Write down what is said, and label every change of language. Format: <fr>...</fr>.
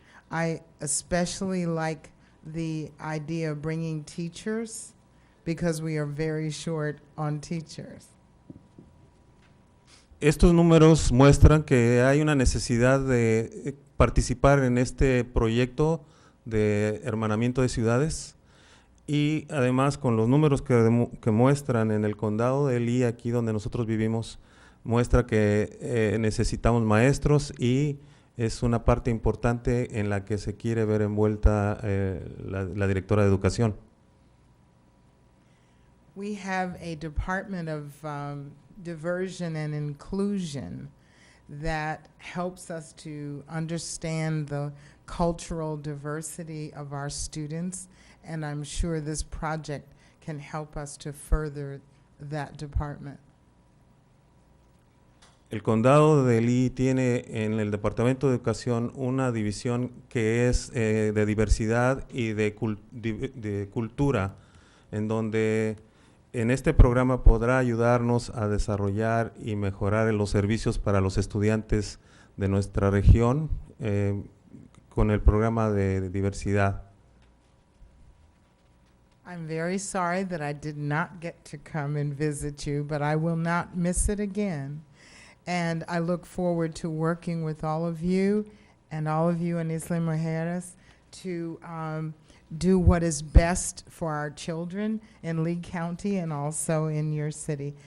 <en>I especially like the idea of bringing teachers because we are very short on teachers.</en> <es>Estos números muestran que hay una necesidad de participar en este proyecto de hermanamiento de ciudades y además con los números que muestran en el condado de Lee, aquí donde nosotros vivimos, muestra que necesitamos maestros y es una parte importante en la que se quiere ver envuelta la directora de educación.</es> <en>We have a Department of Diversion and Inclusion that helps us to understand the cultural diversity of our students, and I'm sure this project can help us to further that department.</en> <es>El condado de Lee tiene en el Departamento de Educación una división que es de diversidad y de cultura, en donde en este programa podrá ayudarnos a desarrollar y mejorar los servicios para los estudiantes de nuestra región con el programa de diversidad.</es> <en>I'm very sorry that I did not get to come and visit you, but I will not miss it again. And I look forward to working with all of you in Isla Mujeres to do what is best for our children in Lee County and also in your city.</en>